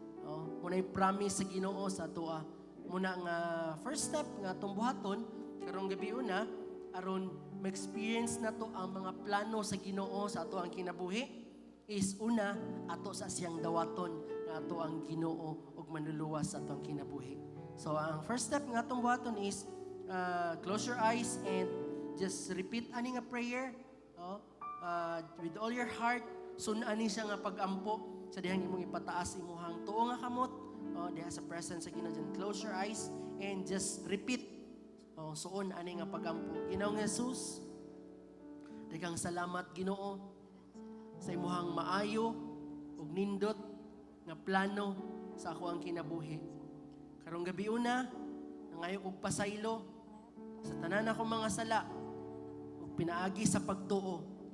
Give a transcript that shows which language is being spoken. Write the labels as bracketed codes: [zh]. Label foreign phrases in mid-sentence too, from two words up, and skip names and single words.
[ceb] Oh, muna'y promise sa Ginoo sa atoa. Muna nga [en] first step [ceb] nga atong buhaton, karong gabi una, aron ma-experience na to ang mga plano sa Ginoo sa ato ang kinabuhi. is una, ato sa siyang dawaton nga ato ang Ginoo ug manluluwas sa atong kinabuhi. [en] So, ang first step [ceb] nga atong buhaton [en] is, uh, close your eyes and just repeat [ceb] ani nga [en] prayer, oh, uh, with all your heart. [ceb] Sun ani siya nga pag-ampo sa dihang imong ipataas imuhang tuo nga kamot, oh, diha sa presence sa Ginoo. [en] Then close your eyes and just repeat. [ceb] Oh, suon ani nga pag-ampo. Ginoong Jesus, daghang salamat, Ginoo, sa imuhang maayo ug nindot nga plano sa ako ang kinabuhi. Karong gabi una, nangayo kog pasaylo sa tanan akong mga sala ug pinaagi sa pagtuo.